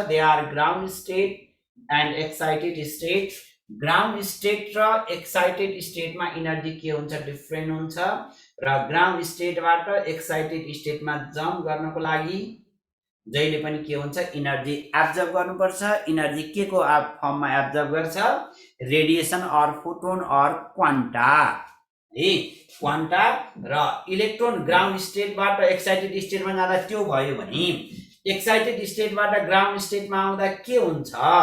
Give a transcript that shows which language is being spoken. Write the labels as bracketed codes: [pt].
[en] They are ground state and excited state. [ne] Ground state र excited स्टेटमा energy के हुन्छ? डिफ्रेन्ट हुन्छ। र ग्राउन्ड स्टेटबाट एक्साइटेड स्टेटमा जम्प गर्नको लागि जहिले पनि के हुन्छ? इनर्जी एब्जर्ब गर्नुपर्छ। इनर्जी के को फर्ममा एब्जर्ब गर्छ? Radiation or photon or quanta है। क्वान्टा र इलेक्ट्रोन ग्राउन्ड स्टेटबाट एक्साइटेड स्टेटमा जाँदा त्यो भयो भने एक्साइटेड स्टेटबाट ग्राउन्ड स्टेटमा आउँदा के हुन्छ?